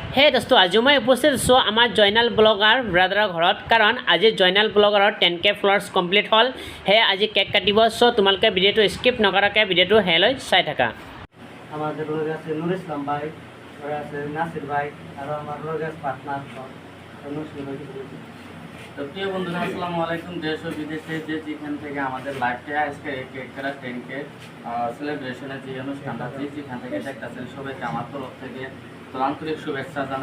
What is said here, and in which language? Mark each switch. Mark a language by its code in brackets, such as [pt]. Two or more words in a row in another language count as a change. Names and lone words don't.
[as] হে দোস্ত আজি মই উপস্থিত আছোঁ আমাৰ জয়নাল ব্লগাৰ ব্ৰাদাৰৰ ঘৰত কাৰণ আজি জয়নাল ব্লগাৰৰ 10K [en] followers complete [as] হ'ল হে আজি কেক কাটিব চ' তোমালোকে ভিডিঅ'টো স্কিপ নকৰাকৈ ভিডিঅ'টো হেলৈ চাই থাকা [bn] আমাদের লগে আছে নুর ইসলাম ভাই আর আছে নাসির ভাই আর আমার লগে আছে পার্টনার তো প্রিয় বন্ধুরা [ar] السلام عليكم [bn] দেশ ও বিদেশে যেখান থেকে আমাদের লাইভটা আজকে কেক কাটা 10K সেলিব্রেশনের যে অনুষ্ঠানটা যেখান থেকে দেখতেছেন সবাইকে আমার তরফ থেকে তো আন্তরিক শুভেচ্ছা জানাই।